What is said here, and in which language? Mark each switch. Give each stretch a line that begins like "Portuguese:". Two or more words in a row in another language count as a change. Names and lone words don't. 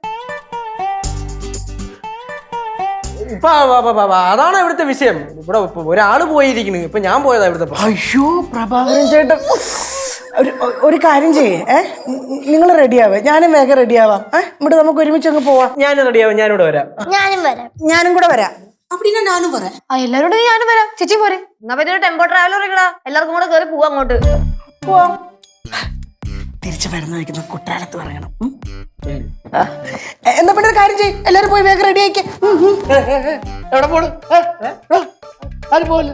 Malayalam: ഇപ്പൊ അതാണ് ഇവിടുത്തെ വിഷയം. ഇവിടെ ഒരാള് പോയിരിക്കുന്നു, ഇപ്പൊ ഞാൻ പോയതാ ഇവിടുത്തെ. അയ്യോ പ്രഭാകരൻ ചേട്ടൻ, ഒരു കാര്യം ചെയ്യേ, നിങ്ങൾ റെഡിയാവേ, ഞാനും വേഗം റെഡിയാവാം. ഇവിടെ നമുക്ക് ഒരുമിച്ച് അങ്ങ് പോവാം. ഞാനും റെഡിയാവാം, ഞാനിവിടെ വരാം. ഞാനും കൂടെ വരാം.
Tamil: அப்படின்னா நானும் வரேன்.
Malayalam: എല്ലാരോടും ഞാനും വരാം. ചേച്ചി പോരെ? എന്നാ പിന്നെ ടെമ്പോ ട്രാവലർ ഇടാ, എല്ലാവർക്കും കൂടെ കയറി പോവാ അങ്ങോട്ട്. പോവാം. തിരിച്ചു വരുന്ന വയ്ക്കുന്ന കുട്ടാലത്ത് പറയണം. എന്നാ പിന്നെ ഒരു കാര്യം ചെയ്യും, എല്ലാരും പോയി വേഗം റെഡി ആയിക്കേ. എവിടെ പോണ്? ആരും പോവല്ലേ?